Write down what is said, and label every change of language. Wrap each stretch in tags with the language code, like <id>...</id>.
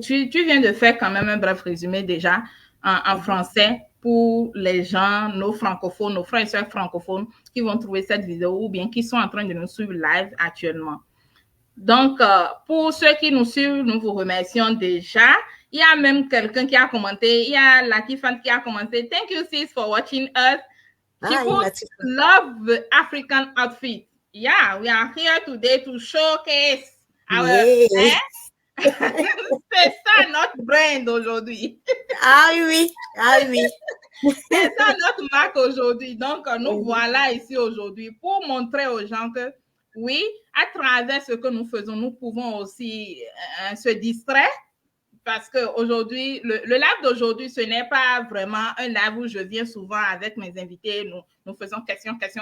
<fr>Tu viens de faire quand même un bref résumé déjà en français pour les gens, nos francophones, nos frères et sœurs francophones qui vont trouver cette vidéo ou bien qui sont en train de nous suivre live actuellement. Donc, pour ceux qui nous suivent, nous vous remercions déjà. Il y a même quelqu'un qui a commenté. Il y a Latifan qui a commenté.</fr> <en>Thank you, sis, for watching us. She love the African outfit. Yeah, we are here today to showcase our...</en> <fr>C'est ça notre brand aujourd'hui. Ah oui, ah oui. C'est ça notre marque aujourd'hui. Donc, nous voilà ici aujourd'hui pour montrer aux gens que oui, à travers ce que nous faisons, nous pouvons aussi se distraire parce qu'aujourd'hui, le live d'aujourd'hui, ce n'est pas vraiment un live où je viens souvent avec mes invités, nous faisons question.</fr>